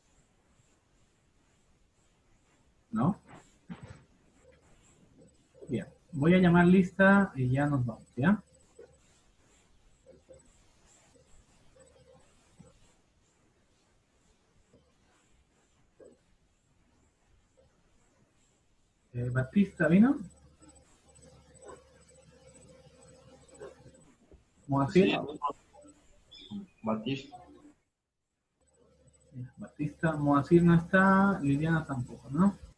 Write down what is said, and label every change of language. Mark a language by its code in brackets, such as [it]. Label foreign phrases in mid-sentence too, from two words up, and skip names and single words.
[es] ¿No? Bien. Voy a llamar lista y ya nos vamos, ¿ya? Batista, ¿vino? Moacir. Batista. Batista, Moacir no está, Liliana tampoco, ¿no?